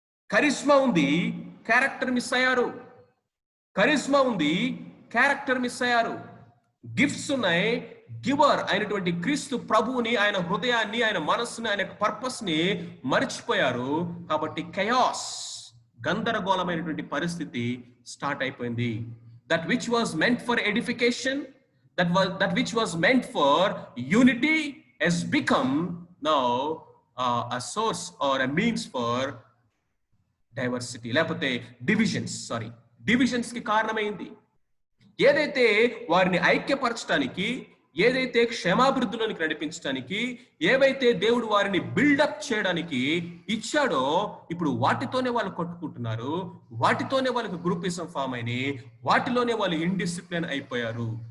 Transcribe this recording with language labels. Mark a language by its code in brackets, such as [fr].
[te] కరిష్మా ఉంది, character miss అయ్యారు. కరిష్మా ఉంది, క్యారెక్టర్ మిస్ అయ్యారు. గిఫ్ట్స్ ఉన్నాయి, గివర్ అయినటువంటి క్రీస్తు ప్రభువుని, ఆయన హృదయాన్ని, ఆయన మనస్సుని, ఆయన పర్పస్ ని మర్చిపోయారు. కాబట్టి కయాస్, గందరగోళమైనటువంటి పరిస్థితి స్టార్ట్ అయిపోయింది. [en] That which was meant for edification, that which was meant for unity has become now a source or a means for diversity. [te] లేకపోతే డివిజన్స్ కి కారణమైంది. ఏదైతే వారిని ఐక్యపరచడానికి, ఏదైతే క్షేమాభివృద్ధిలోనికి నడిపించడానికి, ఏవైతే దేవుడు వారిని బిల్డప్ చేయడానికి ఇచ్చాడో, ఇప్పుడు వాటితోనే వాళ్ళు కొట్టుకుంటున్నారు, వాటితోనే వాళ్ళకి గ్రూపిజం ఫామ్ అయినాయి, వాటిలోనే వాళ్ళు ఇండిసిప్లిన్ అయిపోయారు.